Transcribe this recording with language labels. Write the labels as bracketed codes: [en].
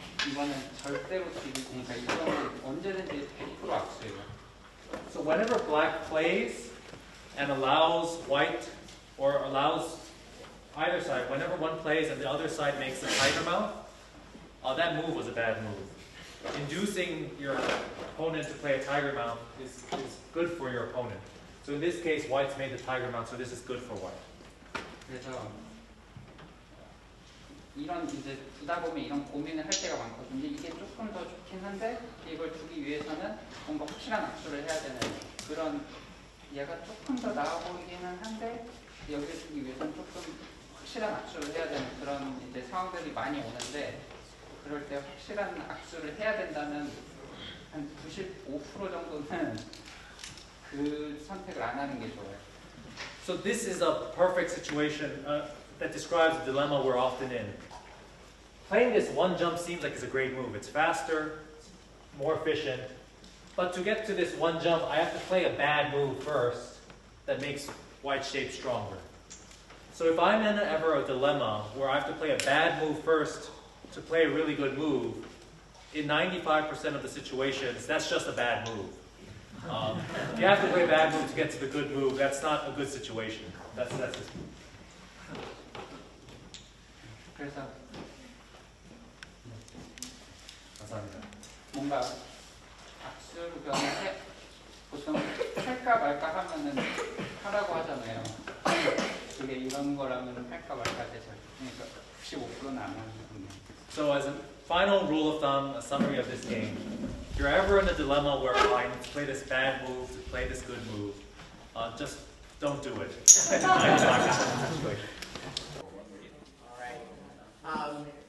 [ko] 이거는 절대로 지니까 이거는 언제든지 100% 악수예요. [en] So whenever black plays and allows white, or allows either side, whenever one plays and the other side makes a tiger mount, that move was a bad move. Inducing your opponent to play a tiger mount is good for your opponent. So in this case, white's made the tiger mount, so this is good for white. [ko] 그래서 이런 이제 두다 보면 이런 고민을 할 때가 많거든요. 이게 조금 더 좋긴 한데 이걸 주기 위해서는 뭔가 확실한 악수를 해야 되는 그런 얘가 조금 더 나아 보이기는 한데 여기를 주기 위해서는 조금 확실한 악수를 해야 되는 그런 이제 상황들이 많이 오는데 그럴 때 확실한 악수를 해야 된다면 한 95% 정도는 그 선택을 안 하는 게 좋아요. [en] So this is a perfect situation that describes the dilemma we're often in. Playing this one jump seems like it's a great move. It's faster, more efficient. But to get to this one jump, I have to play a bad move first that makes white shape stronger. So if I'm in ever a dilemma where I have to play a bad move first to play a really good move, in 95% of the situations, that's just a bad move. If you have to play a bad move to get to the good move, that's not a good situation. That's it. [ko] 그래서 감사합니다. 뭔가 악수변을 보통 할까 말까 하면은 하라고 하잖아요. 그게 이런 거라면 할까 말까 돼서 그러니까 95%는 안 하는 거예요. [en] So as a final rule of thumb, a summary of this game, if you're ever in a dilemma where I need to play this bad move to play this good move, just Don't do it. All right.